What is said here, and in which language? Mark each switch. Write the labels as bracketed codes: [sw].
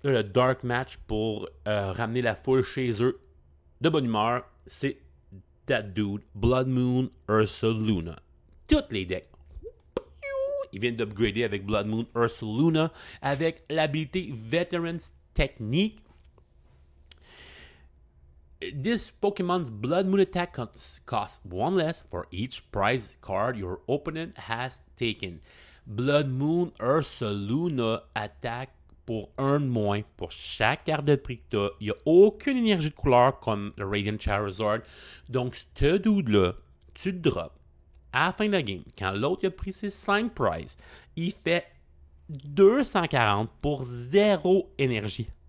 [fr] Là, le Dark Match pour ramener la foule chez eux de bonne humeur. C'est That Dude, Blood Moon, Ursaluna. Toutes les decks. Ils viennent d'upgrader avec Blood Moon, Ursaluna, avec l'habilité Veterans Technique. [en] This Pokemon's Blood Moon attack costs 1 less for each prize card your opponent has taken. [fr] Blood Moon Ursaluna attaque pour 1 de moins pour chaque carte de prix que tu as. Il n'y a aucune énergie de couleur comme le Radiant Charizard. Donc, ce dude-là, tu le drops à la fin de la game. Quand l'autre a pris ses 5 prizes, il fait 240 pour 0 énergie.